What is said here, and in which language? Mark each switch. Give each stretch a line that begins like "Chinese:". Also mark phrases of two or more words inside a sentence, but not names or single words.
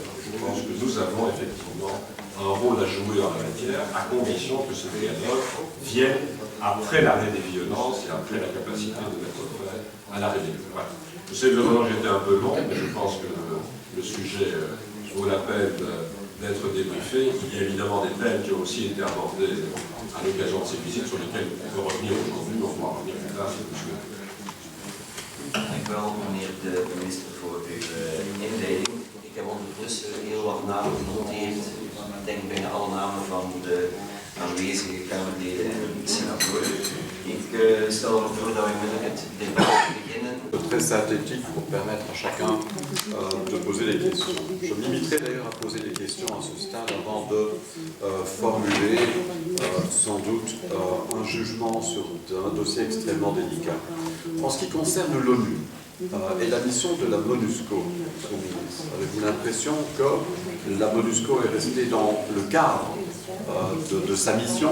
French: Je pense que nous avons effectivement un rôle à jouer en la matière, à condition que ce dialogue vienne après l'arrêt des violences et après la capacité de mettre fin à la rébellion. Voilà. Je sais que vraiment j'étais un peu long, mais je pense que le sujet vaut la peine d'être débriefé. Il y a évidemment des thèmes qui ont aussi été abordés à l'occasion de ces visites sur lesquels on peut revenir aujourd'hui, on pourra revenir plus tard si vous le souhaitez.
Dutch: Dank u wel, meneer de minister, voor uw inleiding. Ik heb ondertussen heel wat namen genoteerd. Ik denk bijna alle namen van de aanwezige Kamerleden en senatoren. Ik stel erop voor dat we met het debat beginnen.
French: Très synthétique pour permettre à chacun de poser des questions. Je me limiterai d'ailleurs à poser des questions à ce stade avant de formuler sans doute un jugement sur un dossier extrêmement délicat. En ce qui concerne l'ONU et la mission de la MONUSCO, avez-vous l'impression que la MONUSCO est restée dans le cadre de sa mission?